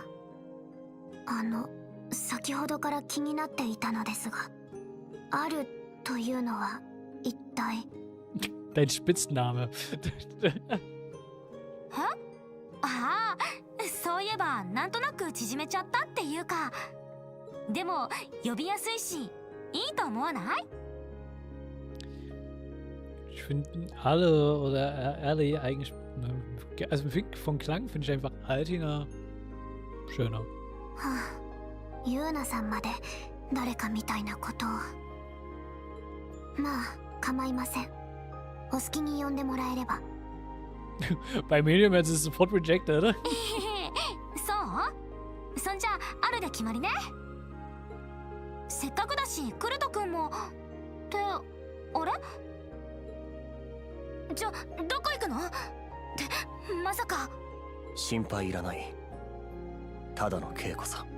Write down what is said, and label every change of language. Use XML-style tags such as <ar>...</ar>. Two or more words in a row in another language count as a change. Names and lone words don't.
<ja>先ほどから気になっていたのですが、あるというのは一体。</ja> <de>Dein Spitzname.</de> <ja>は？ああ、そういえばなんとなく縮めちゃったっていうか。でも呼びやすいし、いいと思わない？</ja> <de>Ich finde alle oder alle eigentlich, also von Klang finde ich einfach Altina schöner.</de> <ja>はあ、ユーナさんまで誰かみたいなことを。まあ構いません。お好きに呼んでもらえれば。</ja> <de>Bei Medium jetzt ist es sofort rejected, oder?</de> <ja>そう？そんじゃあるで決まりね。せっかくだしクルト君もってあれ？どこ行くの？ってまさか。心配いらない。ただの稽古さ。</ja>